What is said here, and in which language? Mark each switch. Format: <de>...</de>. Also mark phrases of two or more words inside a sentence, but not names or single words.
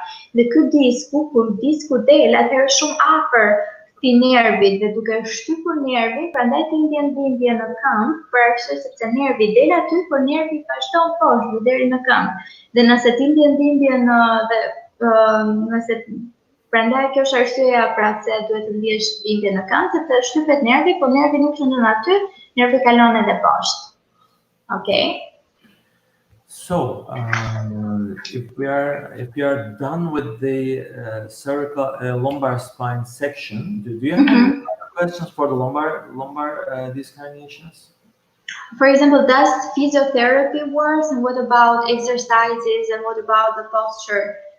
<sq>Dhe ky disku, kur disku del, atëherë shumë afër këtij nervit dhe duke shtypur nervin, prandaj të ndjen dhimbje në këmbë, për arsye sepse nervi del aty, por nervi vazhdon poshtë deri në këmbë. Dhe nëse ti ndjen dhimbje prandaj kjo është arsyeja pra pse duhet të ndjesh dhimbje në këmbë, sepse shtypet nervi, por nervi nuk qëndron aty, nervi kalon edhe poshtë.</sq> <en>Okay. So, if we are done with the cervical lumbar spine section, do you have any questions for the lumbar discarnations? For example, does physiotherapy work, and what about exercises, and what about the posture?</en>